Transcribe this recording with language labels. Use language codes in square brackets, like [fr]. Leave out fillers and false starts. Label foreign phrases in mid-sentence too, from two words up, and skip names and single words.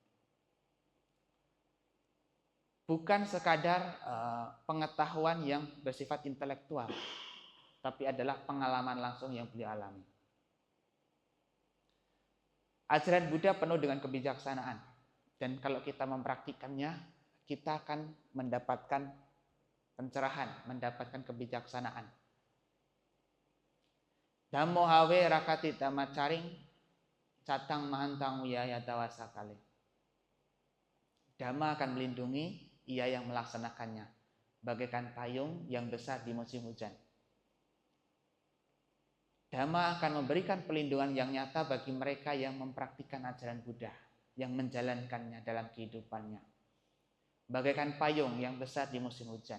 [id] Bukan sekadar pengetahuan yang bersifat intelektual, tapi adalah pengalaman langsung yang beliau alami. Ajaran Buddha penuh dengan kebijaksanaan, dan kalau kita mempraktikannya, kita akan mendapatkan pencerahan, mendapatkan kebijaksanaan. [pi] Dhammo hawe rakati dhammacaring catang mahantang wiyaya dawasakale. [id] Dhamma akan melindungi ia yang melaksanakannya, bagaikan payung yang besar di musim hujan. Dhamma akan memberikan perlindungan yang nyata bagi mereka yang mempraktikkan ajaran Buddha, yang menjalankannya dalam kehidupannya. Bagaikan payung yang besar di musim hujan.